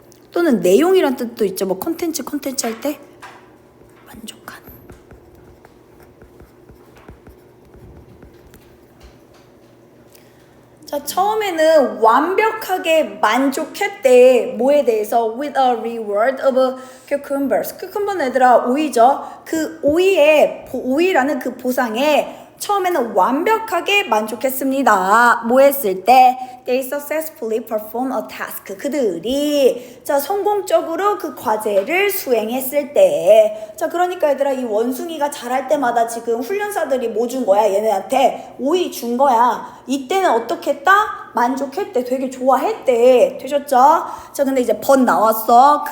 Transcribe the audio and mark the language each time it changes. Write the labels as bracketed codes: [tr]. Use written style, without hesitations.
[ko] 또는 내용이란 뜻도 있죠. 뭐 컨텐츠 할 때 만족한. 자, 처음에는 완벽하게 만족했대. 뭐에 대해서? [en] With a reward of cucumbers. [ko] cucumber는 얘들아 오이죠. 그 오이라는 그 보상에 처음에는 완벽하게 만족했습니다. 뭐 했을 때? [en] They successfully performed a task. [ko] 그들이 자 성공적으로 그 과제를 수행했을 때. 자, 그러니까 얘들아 이 원숭이가 잘할 때마다 지금 훈련사들이 뭐 준 거야? 얘네한테 오이 준 거야. 이때는 어떻게 했다? 만족했대. 되게 좋아했대. 되셨죠? 자, 근데 이제 번 나왔어.